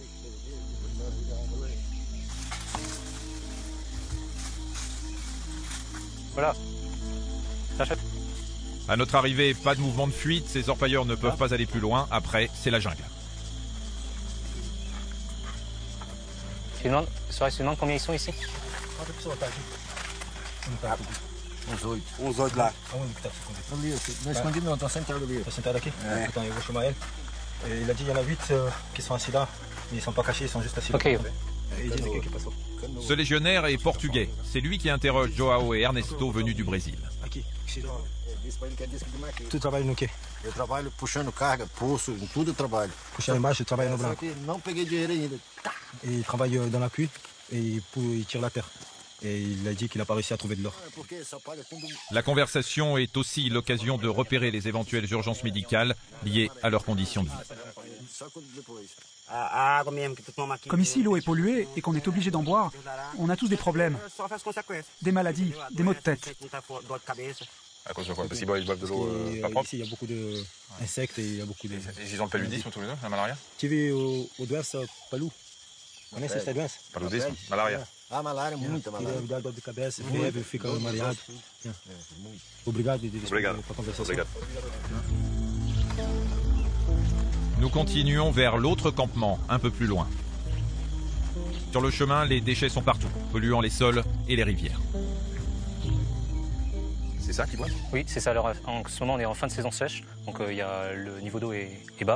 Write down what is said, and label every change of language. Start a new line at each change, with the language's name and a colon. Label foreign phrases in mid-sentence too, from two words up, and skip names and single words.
French: Voilà. À notre arrivée, pas de mouvement de fuite, ces orpailleurs ne peuvent pas aller plus loin. Après, c'est la jungle. Tu demandes combien ils sont ici?
Portuguese: 11 8 lá. Aonde que tá escondido? Ali, escondido não, tá sentado ali. Tá sentado aqui? É. Então eu vou chamar ele.
French: Il a dit il y en a 8 qui sont assis là, mais ils sont pas cachés, ils sont juste assis là. Ok. Ce légionnaire est portugais. C'est lui qui interroge Joao et Ernesto venus du Brésil.
Portuguese: Tu trabalha no quê? Eu trabalho puxando carga, poço, em tudo eu trabalho. Puxando embaixo, eu trabalho no branco. Não peguei dinheiro ainda.
French: Et il travaille dans la pluie et il tire la terre. Et il a dit qu'il n'a pas réussi à trouver de l'or. La conversation est aussi l'occasion de repérer les éventuelles urgences médicales liées à leurs conditions de vie. Comme ici l'eau est polluée et qu'on est obligé d'en boire, on a tous des problèmes. Des maladies, des maux de tête. À cause de quoi? Parce qu'ils boivent de l'eau pas propre. Ici, il y a beaucoup d'insectes et il y a beaucoup de... Ils ont le paludisme tous les deux, la malaria?
Portuguese: Tive o doença palu. Conhece essa doença?
French: Paludisme, malaria.
Portuguese: Ah, malária, muita malária. Ele dá dor de cabeça, febre, fica mareado. Obrigado pela conversação. Obrigado.
French: Nous continuons vers l'autre campement, un peu plus loin. Sur le chemin, les déchets sont partout, polluant les sols et les rivières. C'est ça qu'ils boivent? Oui, c'est ça. Alors, en ce moment, on est en fin de saison sèche, donc le niveau d'eau est bas.